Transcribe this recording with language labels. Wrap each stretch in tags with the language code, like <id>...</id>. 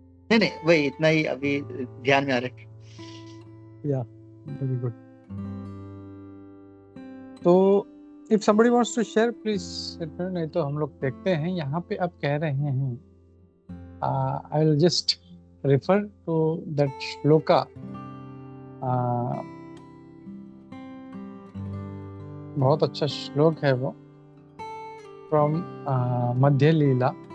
<hi>नहीं वही इतना ही अभी ध्यान में आ रहा है।</hi> <en>Yeah, very good.</en> <hi>तो</hi> <en>if somebody wants to share, please,</en> <hi>नहीं तो हम लोग देखते हैं। यहाँ पे अब कह रहे हैं,</hi> <en>I will just refer to that shloka.</en> <hi>बहुत अच्छा श्लोक है वो,</hi> <en>from</en> <hi>मध्य लीला।</hi>